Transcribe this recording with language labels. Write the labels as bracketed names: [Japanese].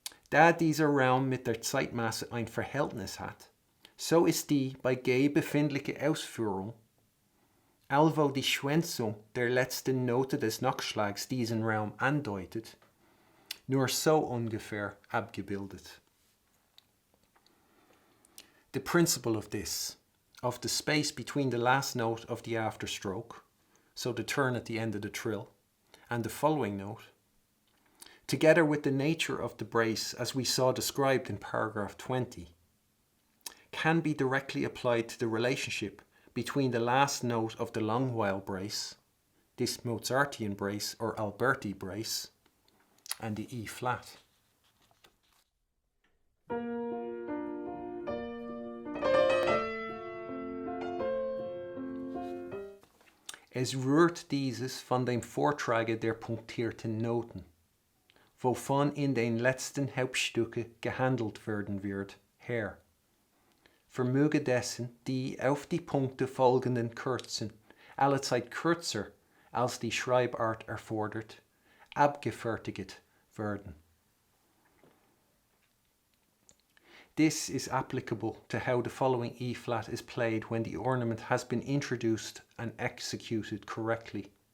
[German] Da dieser Raum mit der Zeitmasse ein Verhältnis hat, so ist die bei G befindliche Ausführung, alwo die Schwänzung der letzten Note des Nachschlags diesen Raum andeutet, nur so ungefähr abgebildet. [English] The principle of this, of the space between the last note of the afterstroke, so the turn at the end of the trill, and the following note, together with the nature of the brace as we saw described in paragraph 20, can be directly applied to the relationship between the last note of the long while brace, this Mozartian brace or Alberti brace, and the E flat. [German] Es rührt dieses von dem Vortrage der punktierten Noten, wovon in den letzten Hauptstücke gehandelt werden wird, her. Vermöge dessen, die auf die Punkte folgenden Kürzen, allezeit kürzer als die Schreibart erfordert, abgefertigt werden. [English] This is applicable to how the following E flat is played when the ornament has been introduced and executed correctly.